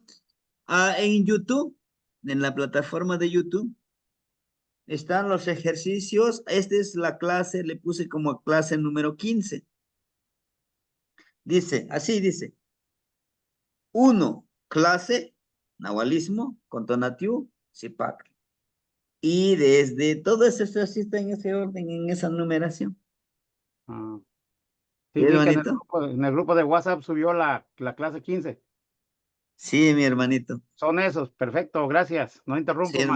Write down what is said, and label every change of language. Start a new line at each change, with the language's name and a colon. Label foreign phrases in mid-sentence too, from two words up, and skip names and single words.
Spanish: En YouTube, en la plataforma de YouTube, están los ejercicios. Esta es la clase, le puse como clase número 15. Dice, así dice. 1, clase, nahualismo, contonatiu, zipac. Y desde todo eso así está en ese orden, en esa numeración. Ah, ¿Sí, sí, vi que hermanito? en el grupo de WhatsApp subió la clase 15. Sí, mi hermanito. Son esos, perfecto, gracias. No Sí, interrumpo más.